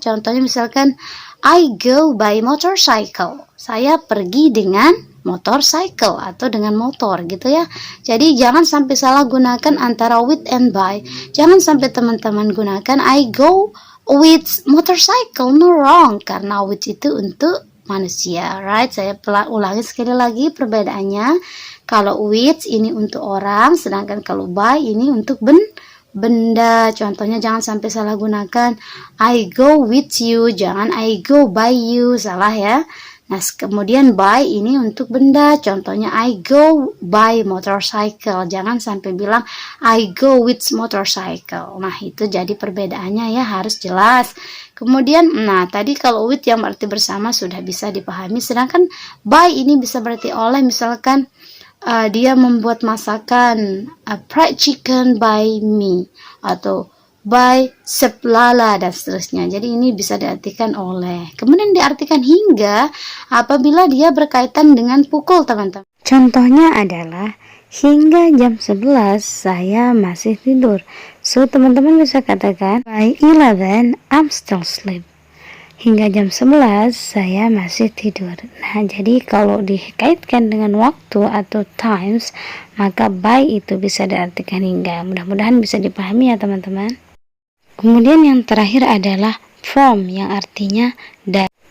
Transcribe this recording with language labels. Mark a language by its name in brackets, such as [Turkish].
[Indonesian] Contohnya misalkan [English] I go by motorcycle. [Indonesian] Saya pergi dengan motorcycle atau dengan motor gitu ya. Jadi jangan sampai salah gunakan antara with and by. Jangan sampai teman-teman gunakan [English] I go with motorcycle. No, wrong, [Indonesian] karena with itu untuk manusia, right? Saya ulangi sekali lagi perbedaannya. Kalau with ini untuk orang, sedangkan kalau by ini untuk benda. Contohnya jangan sampai salah gunakan [English] I go with you, [Indonesian] jangan [English] I go by you, [Indonesian] salah ya. Nah, kemudian by ini untuk benda. Contohnya [English] I go by motorcycle. [Indonesian] Jangan sampai bilang [English] I go with motorcycle. [Indonesian] Nah, itu jadi perbedaannya ya, harus jelas. Kemudian, nah tadi kalau with yang berarti bersama sudah bisa dipahami. Sedangkan by ini bisa berarti oleh. Misalkan dia membuat masakan [English] fried chicken by me, [Indonesian] atau by seplala dan seterusnya. Jadi ini bisa diartikan oleh. Kemudian diartikan hingga apabila dia berkaitan dengan pukul teman-teman. Contohnya adalah hingga jam 11 saya masih tidur. [English] So [Indonesian] teman-teman bisa katakan [English] by 11 I'm still asleep. [Indonesian] Hingga jam 11 saya masih tidur. Nah, jadi kalau dikaitkan dengan waktu atau times, maka by itu bisa diartikan hingga. Mudah-mudahan bisa dipahami ya teman-teman. Kemudian yang terakhir adalah from yang artinya dari.